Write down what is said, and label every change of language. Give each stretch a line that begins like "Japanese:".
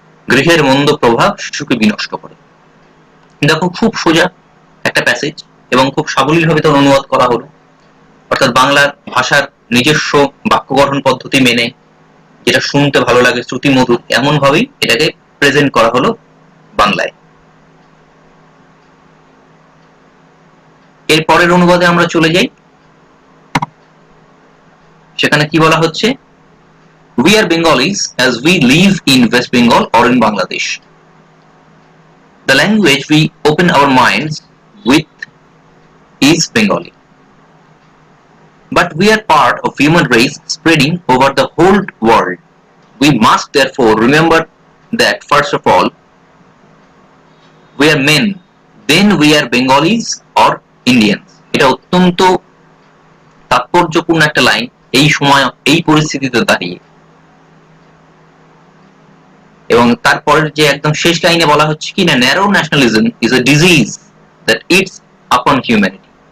Bangla: গৃহের মন্দ প্রভাব শিশুকে বিনষ্ট করে। দেখো, খুব সোজা একটা প্যাসেজ এবং খুব সাবলীলভাবে তার অনুবাদ করা হলো, অর্থাৎ বাংলা ভাষার নিজস্ব বাক্য গঠন পদ্ধতি মেনে যেটা শুনতে ভালো লাগে, শ্রুতি মধুর, এমন ভাবেই এটাকে প্রেজেন্ট করা হলো বাংলায়। এর পরের অনুবাদে আমরা চলে যাই, সেখানে কি বলা হচ্ছে,
English: we are Bengalis as we live in West Bengal or in Bangladesh. The language we open our minds with is Bengali. But we are part of human race spreading over the whole world. We must therefore remember that first of all, we are men, then we are Bengalis or Indians.
Bangla: এটা অত্যন্ত তাৎপর্যপূর্ণ একটা line এই সময় এই পরিস্থিতিতে দাঁড়িয়ে। এবং তারপরের যে একদম শেষ লাইনে বলা হচ্ছে কি না,
English: Narrow nationalism is a disease that it's upon humanity.